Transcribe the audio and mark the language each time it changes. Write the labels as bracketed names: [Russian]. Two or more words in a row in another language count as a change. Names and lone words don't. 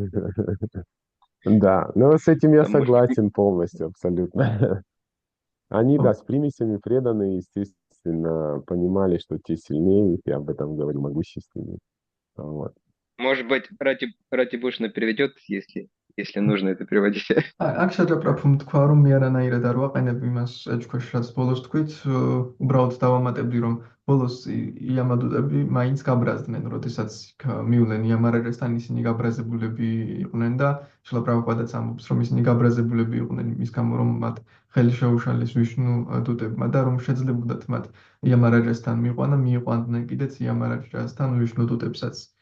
[Russian] Да, но с этим я Потому что- согласен полностью, абсолютно. Они, да, с примесями преданные, естественно, понимали, что те сильнее, и об этом говорю, могущественнее. Вот. Может быть, Рати Бушна переведет, если нужно это переводить. [Georgian] აქ შეჯაბრაფում თქვა, რომ მე არანაირად არ ვაყენებ იმას ეჭქვეშ, რაც ბოლოს თქვით, უბრალოდ დავამატებდი, რომ ბოლოს იამადუტები მაინც გაბრაზდნენ, როდესაც მივლენ იამარაჯასთან, ისინი გაბრაზებულები იყვნენ და შილა პრაბჰუპადაც ამბობს, რომ ისინი გაბრაზებულები იყვნენ იმის გამო, რომ მათ ხელი შეუშალეს ვიშნუ დუტებმა და რომ შეძლებოდათ მათ იამარაჯასთან მიიყვანა, მიიყვანდნენ კიდეც იამარაჯასთან ვიშნუ დუტებსაც.